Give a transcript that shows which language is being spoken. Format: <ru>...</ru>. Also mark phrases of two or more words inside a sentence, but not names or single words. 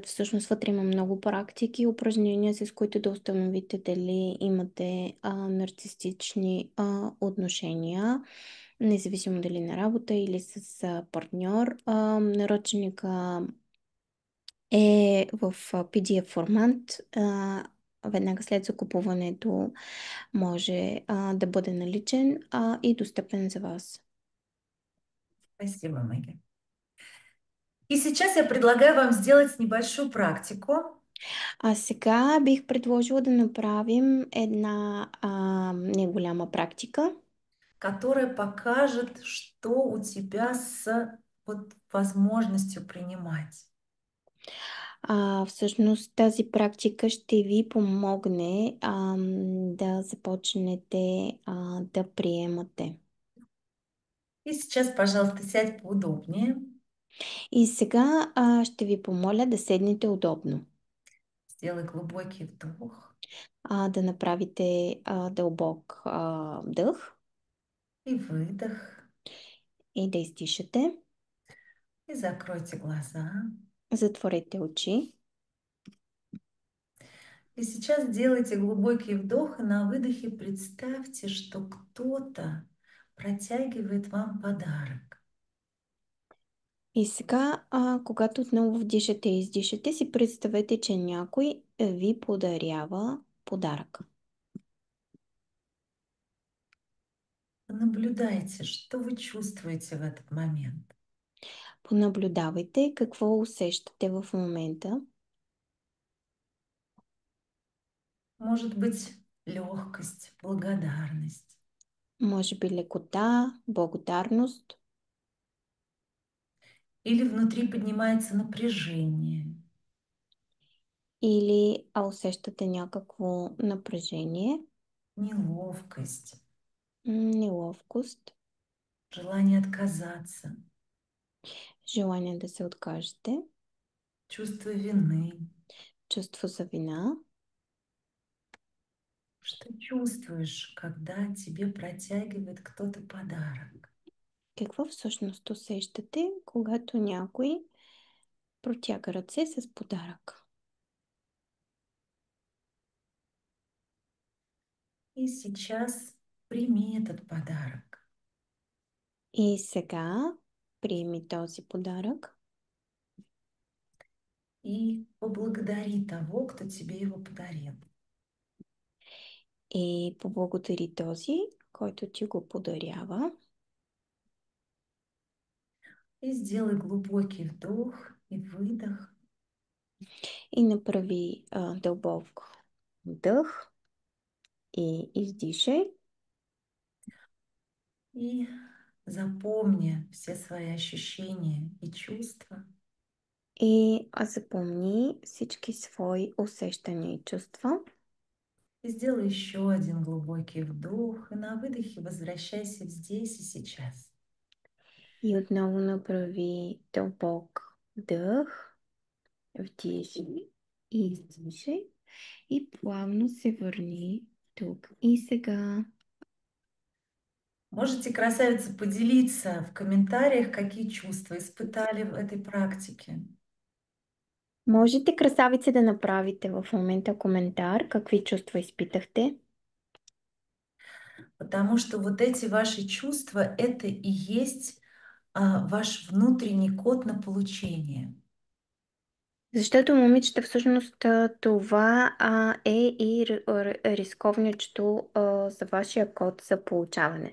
<bg>Всъщност вътре има много практики и упражнения, с които да установите дали имате нарцистични отношения, независимо дали на работа или с партньор. Наръчника е в PDF формат. Веднага след закупуването може да бъде наличен и достъпен за вас.</bg> <ru>Спасибо, Мэгги. И сейчас я предлагаю вам сделать небольшую практику,</ru> <bg>А сега бих предложила да направим една неголяма практика,</bg> <ru>которая покажет, что у тебя с вот, возможностью принимать.</ru> <bg>Всъщност тази практика ще ви помогне да започнете да приемате.</bg> <ru>И сейчас, пожалуйста, сядь поудобнее,</ru> <bg>И сега ще ви помоля да седнете удобно,</bg> <ru>сделай глубокий вдох</ru> <bg>да направите дълбок вдъх</bg> <ru>и выдох,</ru> <bg>и да издишате.</bg> <ru>и закройте глаза.</ru> <bg>Затворете очи.</bg> <ru>И сейчас делайте глубокий вдох, и на выдохе представьте, что кто-то протягивает вам подарок.</ru> <bg>И сега, когато отново вдишате и издишате, си представете, че някой ви подарява подарък.</bg> <ru>Наблюдайте, что вы чувствуете в этот момент.</ru> <bg>Понаблюдавайте какво усещате в момента.</bg> <ru>Может быть, легкост, благодарность.</ru> <bg>Може би лекота, благодарност</bg> <ru>Или внутри поднимается напряжение.</ru> <bg>или усещате някакво напрежение,</bg> <ru>Неловкость,</ru> <bg>неловкост,</bg> <ru>желание отказаться,</ru> <bg>желание да се откажете,</bg> <ru>чувство вины.</ru> <bg>чувство за вина.</bg> <ru>Что чувствуешь, когда тебе протягивает кто-то подарок?</ru> <bg>Какво всъщност усещате, когато някой протяга ръце с подарък?</bg> <ru>И сейчас прими этот подарок.</ru> <bg>И сега приеми този подарък</bg> <ru>И поблагодари того, кто тебе его подарил.</ru> <bg>и поблагодари този, който ти го подарява.</bg> <ru>И сделай глубокий вдох и выдох.</ru> <bg>И направи дълбок вдъх и издишай.</bg> <ru>И запомни все свои ощущения и чувства. И запомни всички свои усещания и чувства. И сделай еще один глубокий вдох. И на выдохе возвращайся в здесь и сейчас.</ru> <bg>И отново направи дълбок вдъх, вдишай и издишай. И плавно се върни тук и сега.</bg> <ru>Можете, красавица, поделиться в комментариях, какие чувства испытали в этой практике.</ru> <bg>Можете, красавице, да направите в момента коментар, какви чувства изпитахте.</bg> <ru>Потому что вот эти ваши чувства, это и есть ваш внутренний код на получение.</ru> <bg>Защото, момичета, всъщност това е и рисковничето за вашия код за получаване.</bg>